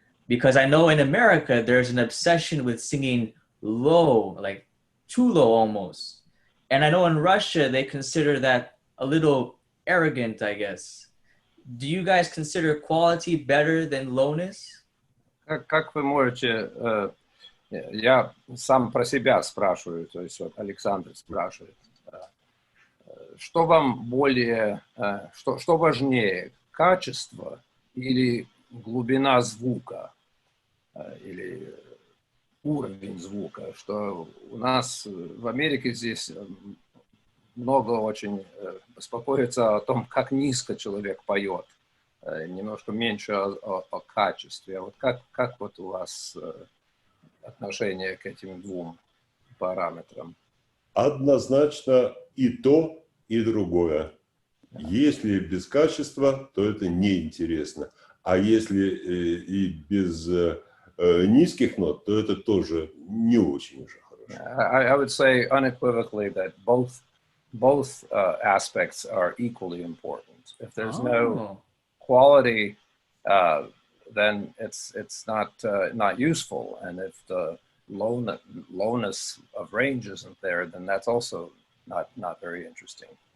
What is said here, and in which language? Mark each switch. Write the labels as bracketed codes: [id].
[en] Because I know in America there's an obsession with singing low, like too low almost. And I know in Russia they consider that a little arrogant, I guess. Do you guys consider quality better than lowness? [ru] Как вы можете, я сам про себя спрашиваю, то есть вот Александр спрашивает, что вам более, что важнее, качество или глубина звука, или уровень звука, что у нас в Америке здесь много очень беспокоится о том, как низко человек поет, немножко меньше о качестве. А вот как вот у вас отношение к этим двум параметрам? Однозначно и то, и другое. Если без качества, то это неинтересно. А если и без низких нот, то это тоже не очень уже хорошо. [en] I would say unequivocally that both aspects are equally important. If there's no quality, then it's not useful. And if the lowness of range isn't there, then that's also not very interesting.